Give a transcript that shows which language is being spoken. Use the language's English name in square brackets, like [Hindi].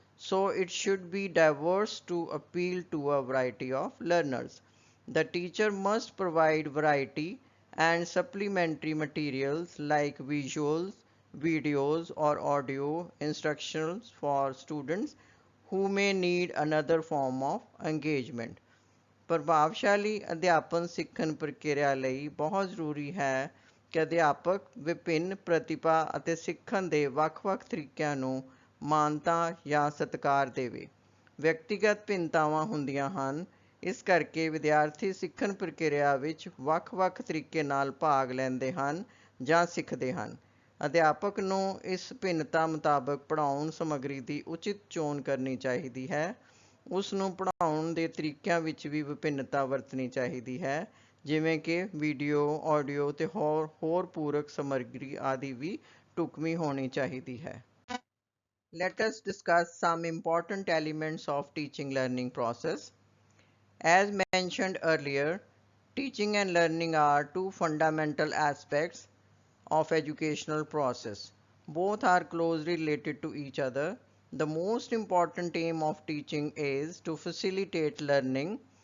[English] So it should be diverse to appeal to a variety of learners. The teacher must provide variety and supplementary materials like visuals, videos, or audio instructions for students who may need another form of engagement. [Punjabi] ਪ੍ਰਭਾਵਸ਼ਾਲੀ ਅਧਿਆਪਨ ਸਿੱਖਣ ਪ੍ਰਕਿਰਿਆ ਲਈ ਬਹੁਤ ਜ਼ਰੂਰੀ ਹੈ ਕਿ ਅਧਿਆਪਕ ਵਿਭਿੰਨ ਪ੍ਰਤਿਭਾ ਅਤੇ ਸਿੱਖਣ ਦੇ ਵੱਖ-ਵੱਖ ਤਰੀਕਿਆਂ ਨੂੰ ਮਾਨਤਾ ਜਾਂ ਸਤਿਕਾਰ ਦੇਵੇ। ਵਿਅਕਤੀਗਤ ਭਿੰਨਤਾਵਾਂ ਹੁੰਦੀਆਂ ਹਨ, ਇਸ ਕਰਕੇ ਵਿਦਿਆਰਥੀ ਸਿੱਖਣ ਪ੍ਰਕਿਰਿਆ ਵਿੱਚ ਵੱਖ-ਵੱਖ ਤਰੀਕੇ ਨਾਲ ਭਾਗ ਲੈਂਦੇ ਹਨ ਜਾਂ ਸਿੱਖਦੇ ਹਨ। ਅਧਿਆਪਕ ਨੂੰ ਇਸ ਭਿੰਨਤਾ ਮੁਤਾਬਕ ਪੜ੍ਹਾਉਣ ਸਮੱਗਰੀ ਦੀ ਉਚਿਤ ਚੋਣ ਕਰਨੀ ਚਾਹੀਦੀ ਹੈ। ਉਸ ਨੂੰ ਪੜ੍ਹਾਉਣ ਦੇ ਤਰੀਕਿਆਂ ਵਿੱਚ ਵੀ ਵਿਭਿੰਨਤਾ ਵਰਤਣੀ ਚਾਹੀਦੀ ਹੈ, ਜਿਵੇਂ ਕਿ ਵੀਡੀਓ, ਆਡੀਓ ਤੇ ਹੋਰ ਪੂਰਕ ਸਮੱਗਰੀ ਆਦਿ ਵੀ ਢੁਕਵੀਂ ਹੋਣੀ ਚਾਹੀਦੀ ਹੈ। [English] Let us discuss some important elements of teaching learning process. As mentioned earlier, teaching and learning are two fundamental aspects of educational process. Both are closely related to each other. The most important aim of teaching is to facilitate learning.